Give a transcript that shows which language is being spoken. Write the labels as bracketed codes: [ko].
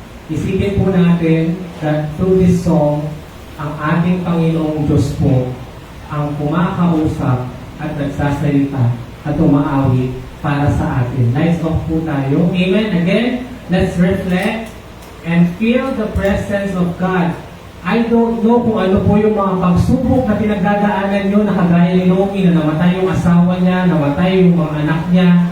[tl] Isipin po natin [en] that through this song, [tl] ang ating Panginoong Diyos po ang kumakausap at nagsasalita at umaawit para sa atin. [en] Lights off [tl] po tayo. Amen. [en] Again, let's reflect and feel the presence of God. I don't know [tl] kung ano po yung mga pagsubok na pinagdadaanan nyo na kagaya ni Naomi na namatay yung asawa niya, namatay yung mga anak niya.